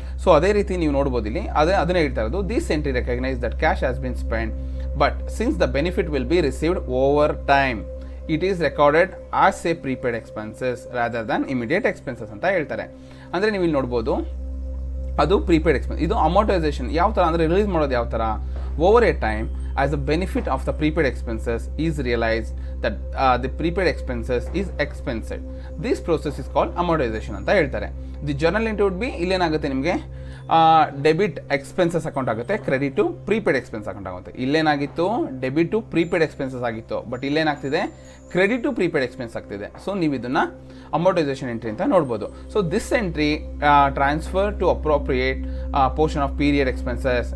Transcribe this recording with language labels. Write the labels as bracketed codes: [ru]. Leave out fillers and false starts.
[kn] So ಅದೇ ರೀತಿ ನೀವು ನೋಡ್ಬೋದು ಇಲ್ಲಿ ಅದನ್ನೇ ಹೇಳ್ತಾ ಇರೋದು, [en] this entry recognise that cash has been spend but since the benefit will be received over time it is recorded as a prepaid expenses rather than immediate expenses [kn] ಅಂತ ಹೇಳ್ತಾರೆ. ಅಂದರೆ ನೀವು ಇಲ್ಲಿ ನೋಡ್ಬೋದು, ಅದು ಪ್ರೀಪೇಯ್ಡ್ ಎಕ್ಸ್ಪೆನ್ಸ್. ಇದು ಅಮೌಂಟೈಸೇಷನ್ ಯಾವ ಥರ [en] ಅಂದರೆ ರಿಲೀಸ್ ಮಾಡೋದು ಯಾವ ಥರ, over a time as the benefit of the prepaid expenses is realized that the prepaid expenses is expensed. This process is called amortization [kn] ಅಂತ ಹೇಳ್ತಾರೆ. [en] the journal entry would be [kn] ಇಲ್ಲೇನಾಗುತ್ತೆ, ನಿಮಗೆ ಡೆಬಿಟ್ ಎಕ್ಸ್ಪೆನ್ಸಸ್ ಅಕೌಂಟ್ ಆಗುತ್ತೆ, credit to prepaid expense account ಆಗುತ್ತೆ. ಇಲ್ಲೇನಾಗಿತ್ತು, debit to prepaid expenses ಆಗಿತ್ತು, but ಇಲ್ಲೇನಾಗ್ತಿದೆ, credit to prepaid expense ಆಗ್ತಿದೆ. So ನೀವು ಇದನ್ನು ಅಮೌಂಟೈಸೇಷನ್ entry ಅಂತ ನೋಡ್ಬೋದು. [en] So this entry transfer to appropriate portion of period expenses.